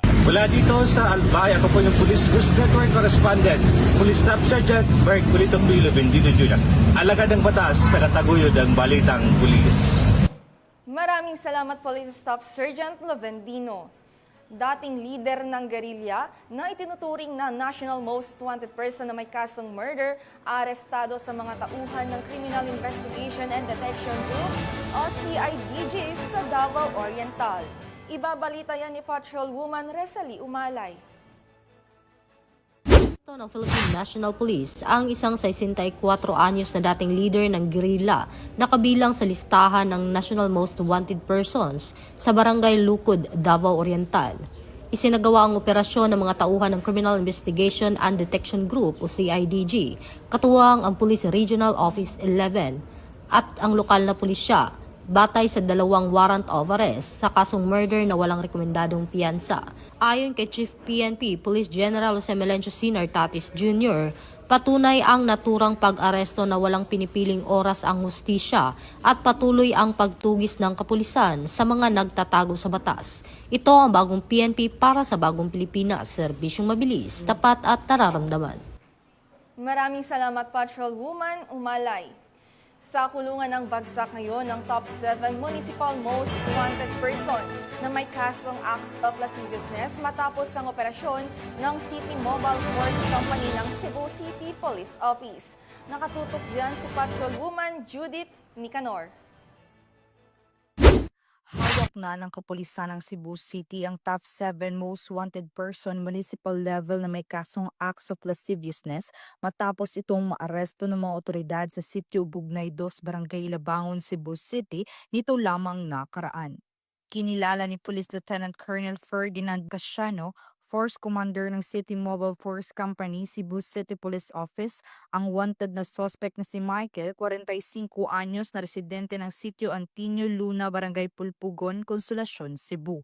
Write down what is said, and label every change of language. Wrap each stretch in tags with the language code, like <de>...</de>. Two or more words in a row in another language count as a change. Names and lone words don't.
<tl>Mula dito sa Albay, ako po yung Police News Network Correspondent, Police Staff Sergeant Mercolito Lovendino Jr. Alagad ng batas, tagataguyod ang balitang pulis. Maraming salamat Police Staff Sergeant Lovendino. Dating leader ng gerilya na itinuturing na</tl> <en>national most wanted person</en> <tl>na may kasong murder, arestado sa mga tauhan ng Criminal Investigation and Detection Group o CIDG sa Davao Oriental. Ibabalita yan ni Patrolwoman Resalie Umalay. Ng Philippine National Police ang isang 64 anyos na dating leader ng guerrilla na kabilang sa listahan ng</tl> <en>National Most Wanted Persons</en> <tl>sa Barangay Lucud, Davao Oriental. Isinagawa ang operasyon ng mga tauhan ng Criminal Investigation and Detection Group o CIDG, katuwang ang Police Regional Office 11 at ang lokal na pulisya, batay sa 2</tl> <en>warrant of arrest</en> <tl>sa kasong murder na walang rekomendadong piyansa. Ayon kay Chief PNP Police General Jose Melencio Sr. Tatis Jr., patunay ang naturang pag-aresto na walang pinipiling oras ang hustisya at patuloy ang pagtugis ng kapulisan sa mga nagtatago sa batas. Ito ang bagong PNP para sa bagong Pilipinas, serbisyong mabilis, tapat at nararamdaman. Maraming salamat Patrolwoman Umalay. Sa kulungan ng bagsak ngayon ng</tl> <en>top 7 municipal most wanted person</en> <tl>na may kasong</tl> <en>acts of lasciviousness</en> <tl>matapos ang operasyon ng City Mobile Force Company ng Cebu City Police Office. Nakatutok dyan si Patrolwoman Judith Nicanor. Hawak na ng kapulisan ng Cebu City ang</tl> <en>top 7 most wanted person municipal level</en> <tl>na may kasong</tl> <en>acts of lasciviousness</en> <tl>matapos itong maaresto ng mga otoridad sa Sitio Bugnay 2, Barangay Labangon, Cebu City nito lamang nakaraan. Kinilala ni Police Lieutenant Colonel Ferdinand Casiano, Force Commander ng City Mobile Force Company, Cebu City Police Office, ang wanted na suspect na si Michael, 45 anyos na residente ng Sitio Antinio Luna, Barangay Pulpugon, Consolacion, Cebu.</tl>